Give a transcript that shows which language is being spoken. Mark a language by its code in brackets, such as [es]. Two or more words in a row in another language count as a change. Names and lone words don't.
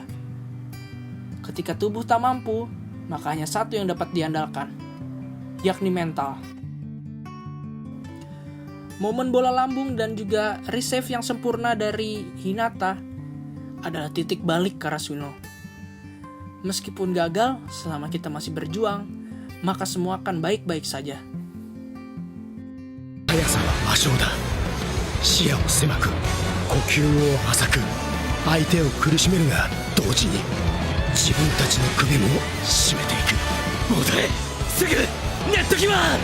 [id] Ketika tubuh tak mampu, maka hanya satu yang dapat diandalkan, yakni mental. Momen bola lambung dan juga resave yang sempurna dari Hinata adalah titik balik Karasuno. Meskipun gagal, selama kita masih berjuang, maka semua akan baik-baik saja. [ja] 速さは魔性だ。視野を狭く、呼吸を浅く、相手を苦しめるが同時に自分たちの首も絞めていく。戻れ、すぐネットキマン。